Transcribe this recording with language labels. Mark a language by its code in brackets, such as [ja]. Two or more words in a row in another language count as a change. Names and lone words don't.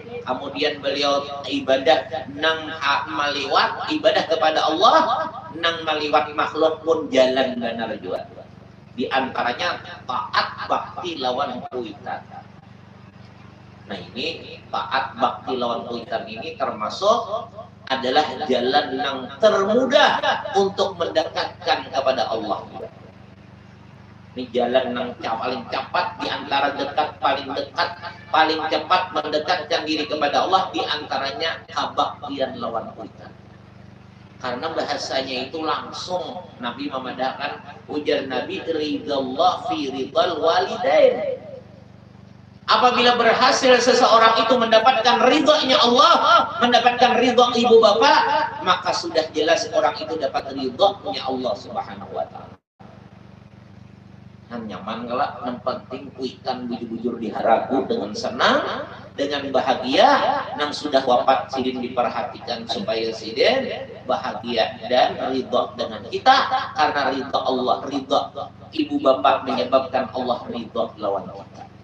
[bjn] Kemudian beliau ibadah nang maliwat, ibadah kepada Allah, nang maliwat makhluk pun jalan benar juga. Di antaranya taat bakti lawan kuitan. [id] Nah ini taat bakti lawan kuitan ini termasuk adalah jalan yang termudah untuk mendekatkan kepada Allah. Ini jalan yang paling cepat di antara paling cepat mendekatkan diri kepada Allah di antaranya kabaktian lawan kuitan. Karena bahasanya itu langsung Nabi memadahkan ujar Nabi [ar] رضا الله في رضا الوالدين. [id] Apabila berhasil seseorang itu mendapatkan ridhonya Allah, mendapatkan ridho ibu bapak, maka sudah jelas orang itu dapat ridhonya Allah Subhanahu wa taala. [bjn] Nan nyaman galak, yang penting kuikan bujur-bujur diharapu dengan senang, dengan bahagia, nang sudah wafat sidin diperhatikan supaya sidin bahagia dan ridho dengan kita, karena ridho Allah, ridho ibu bapak menyebabkan Allah ridho lawan kita.